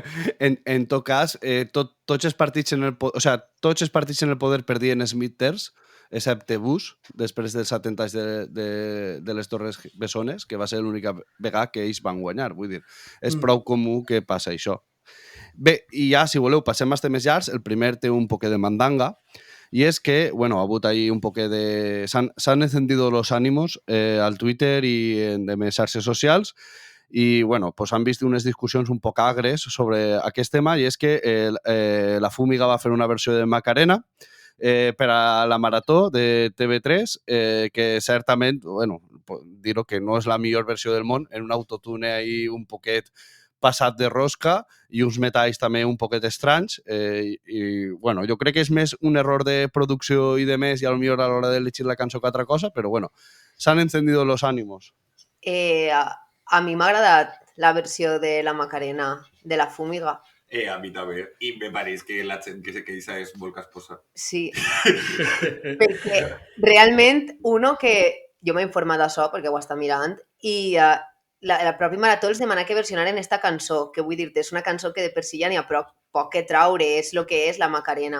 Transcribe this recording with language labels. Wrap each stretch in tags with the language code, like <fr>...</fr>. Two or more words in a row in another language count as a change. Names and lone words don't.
<ca>En tot cas, tots els partits en el poder perdien els midterms, excepte Bush, després dels atemptats de les Torres Bessones, que va ser l'única vegada que ells van guanyar. Vull dir, és prou comú que passa això. Bé, i ja, si voleu, passem als temes llargs. El primer té un poquet de mandanga,</ca> <es>y es que, bueno,</es> <ca>ha hagut ahí un poquet de...</ca> <es>S'han encendido los ánimos</es> <ca>al Twitter i en les xarxes socials, i bueno, pues han vist unes discussions un poc agres sobre aquest tema, i és que la Fúmiga va fer una versió de Macarena per a la Marató de TV3, que certament, bueno, dir-ho que no és la millor versió del món, en un autotune ahí un poquet passat de rosca i uns metalls també un poquet estranys, i bueno, jo crec que és més un error de producció i de més, i potser a l'hora d'elegir la cançó que altra cosa, però bueno,</ca> <es>s'han encendido los ánimos.</es> <ca>A mi m'ha agradat la versió de la Macarena de la Fúmiga. A mi també. I me pareix que la gent que se queixa és molt casposa. Sí. Perquè realment, que jo m'he informat d'això, perquè ho està mirant, i la pròpia Marató els demana que versionaren esta cançó, que vull dir-te, és una cançó que de per si ja n'hi ha poc que traure, és el que és la Macarena.</ca>